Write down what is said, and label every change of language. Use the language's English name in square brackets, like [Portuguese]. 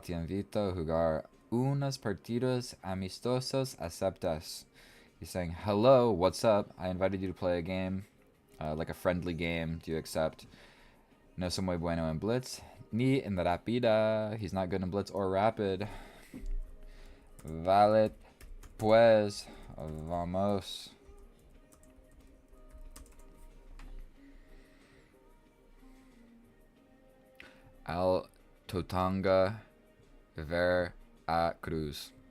[Spanish] Te invito a jugar unos partidos amistosos. ¿Aceptas? [English] He's saying, hello, what's up? I invited you to play a game, like a friendly game. Do you accept? [Spanish] No soy muy bueno en blitz, ni en rápida. [English] He's not good in blitz or rapid. [Spanish] Vale, pues, vamos. Al Totanga Ver a Cruz.